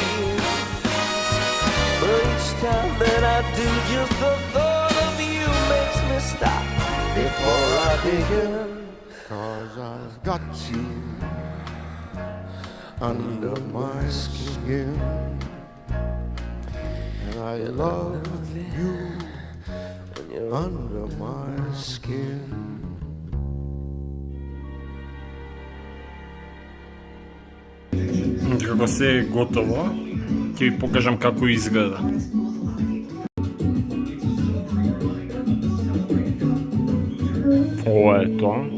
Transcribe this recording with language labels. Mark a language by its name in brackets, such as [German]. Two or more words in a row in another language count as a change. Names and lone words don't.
[English] Each time that I do, just the thought of you makes me stop before I begin. 'Cause I've got you under my skin, and I love you under my skin. [Macedonian] Кога се е готово, ќе ви покажам како изгледа. Ова е тоа.